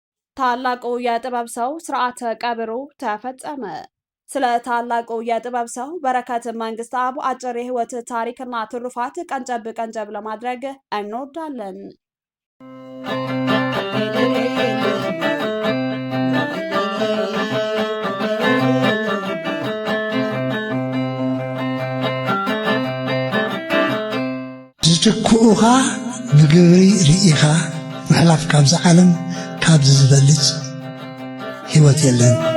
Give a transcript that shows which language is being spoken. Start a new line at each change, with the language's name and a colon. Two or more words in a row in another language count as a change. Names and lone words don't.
Amharic: ታላቁ የጥበብ ሰው ስርዓተ ቀብሩ ተፈጸመ። ስለ ታላቁ የጥበብ ሰው በረከት መንግስታብ አጭር የህይወት ታሪክና ትሩፋት ቀንጨብ ቀንጨብ ለማድረግ እንወዳለን።
Tigrinya: ዝትክኡኻ ብግብሪ ርኢኻ ምሕላፍ ካብዚ ዓለም ካብዚ ዝበልፅ ህይወት የለን።